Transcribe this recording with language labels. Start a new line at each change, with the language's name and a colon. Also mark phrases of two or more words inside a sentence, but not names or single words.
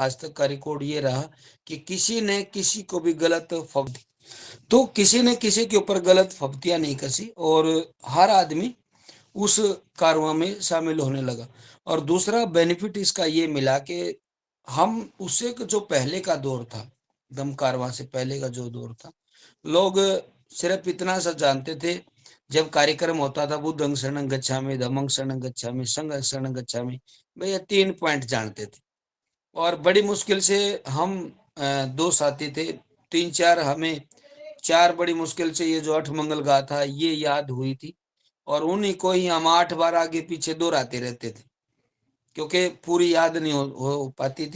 Hindi: आज तक का रिकॉर्ड ये रहा कि किसी ने किसी को भी गलत फब्त तो किसी ने किसी के ऊपर गलत फब्तियां नहीं कसी, और हर आदमी उस कारवां में शामिल होने लगा। और दूसरा बेनिफिट इसका ये मिला कि हम उससे जो पहले का दौर था, दम कारवां से पहले का जो दौर था, लोग सिर्फ इतना सा जानते थे, जब कार्यक्रम होता था
Pali: बुद्धं शरणं गच्छामि, धम्मं शरणं गच्छामि, संघं शरणं गच्छामि,
Hindi: भाई ये 3 पॉइंट जानते थे। और बड़ी मुश्किल से हम 2 साथी थे, 3-4 हमें 4 बड़ी मुश्किल से ये जो अठमंगल गाथा ये याद हुई थी, और उन्हीं को ही हम 8 बार आगे पीछे दोहराते रहते थे, क्योंकि पूरी याद नहीं हो पाती थी।